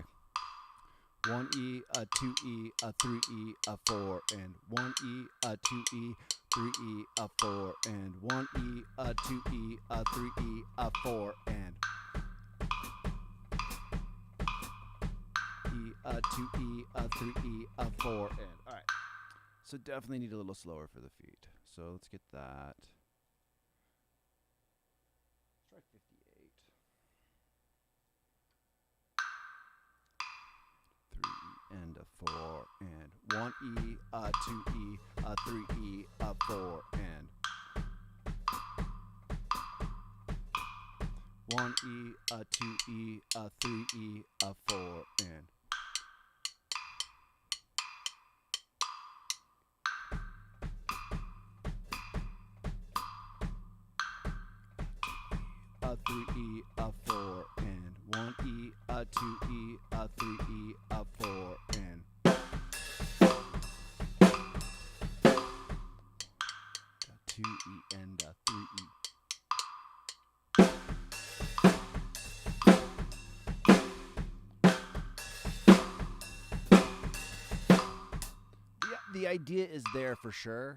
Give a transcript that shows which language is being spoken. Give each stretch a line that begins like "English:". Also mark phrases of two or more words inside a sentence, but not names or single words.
English: 1E, a 2E, a 3E, a 4, and 1E, a 2E, 3E, a 4, and 1E, a 2E, a 3E, a 4, and E, a 2E, a 3E, a 4, and alright. So definitely need a little slower for the feet. So let's get that. Let's try 58. 3E and a 4 and 1E, a 2E, a 3E, a 4 and 1E, a 2E, a 3E, a 4 and a 3E, a 4 and 1E, a 2E, a 3E, a 4 and a 2E and a 3E. The idea is there for sure.